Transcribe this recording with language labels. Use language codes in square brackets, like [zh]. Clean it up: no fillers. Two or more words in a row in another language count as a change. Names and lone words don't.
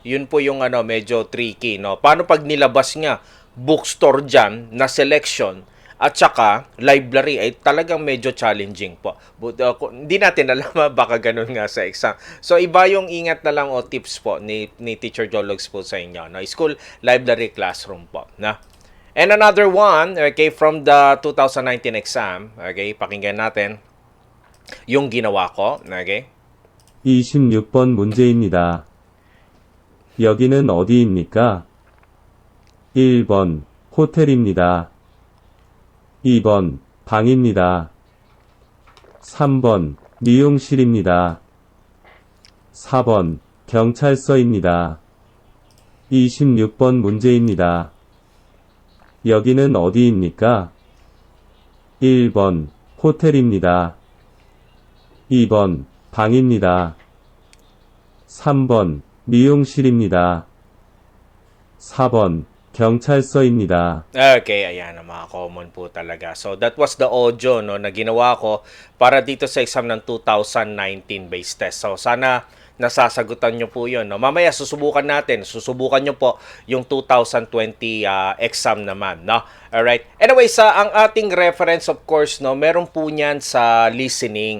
[tl] Yun po yung ano, medyo tricky, no? Paano pag nilabas nga bookstore dyan na selection at saka library ay talagang medyo challenging po. But, hindi natin alam, baka ganun nga sa exam. So iba yung ingat na lang o tips po ni Teacher Jologs po sa inyo, no? [en] School, library, classroom po, [tl] no? [en] And another one, okay, from the 2019 exam, [tl] okay, pakinggan natin yung ginawa ko, okay? [ko] 26번 문제입니다. 여기는 어디입니까? 1번 호텔입니다. 2번 방입니다. 3번 미용실입니다. 4번 경찰서입니다. 26번 문제입니다. 여기는 어디입니까? 1번 호텔입니다. 2번 방입니다. 3번 미용실입니다. 4번 경찰서입니다. [tl] Okay, ayan, mga common po talaga. [en] So, that was the audio, no, [tl] na ginawa ko para dito sa exam ng 2019 [en] based test. [tl] So, sana nasasagutan nyo po yun, no? Mamaya, susubukan nyo po yung 2020 exam naman, no? Alright. Anyway, ang ating reference, [en] of course, [tl] no, meron po niyan sa listening.